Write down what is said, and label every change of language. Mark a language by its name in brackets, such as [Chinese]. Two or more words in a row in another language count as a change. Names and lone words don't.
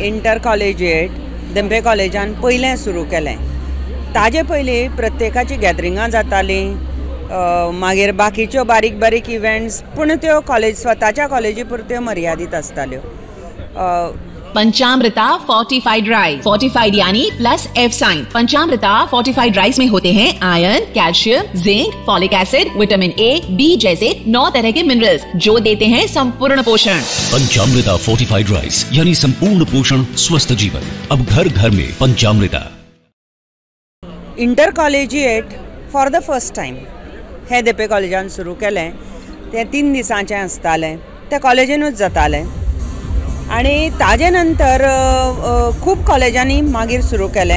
[English] inter collegiate [Konkani] देंपे कॉलेजान पयलें सुरू केलें। ताजे पयलीं प्रत्येकाची गॅदरिंगां जातालीं, मागीर बाकीच्यो बारीक बारीक इव्हेंट्स, पूण त्यो कॉलेज स्वताच्या कॉलेजी पुरत्यो मर्यादित आसताल्यो। [Hindi] पंचामृता [English] fortified rice, [Hindi] फोर्टिफाइड यानी [English] plus F sign. [Hindi] पंचामृता [English] fortified rice [Hindi] में होते हैं आयरन, कैल्शियम, जिंक, [English] folic acid, vitamin A, B [Hindi] जैसे 9 तरह के मिनरल्स जो देते हैं संपूर्ण पोषण। पंचामृता [English] fortified rice [Hindi] यानी संपूर्ण पोषण, स्वस्थ जीवन। अब घर घर में पंचामृता। [English] inter collegiate for the first time [Konkani] हे देंपे कॉलेजान सुरू केलें। तें 3 दिसांचें आसतालें, तें कॉलेजीनूच जातालें। आनी ताजे नंतर खूब कॉलेजांनी मागीर सुरू केलें।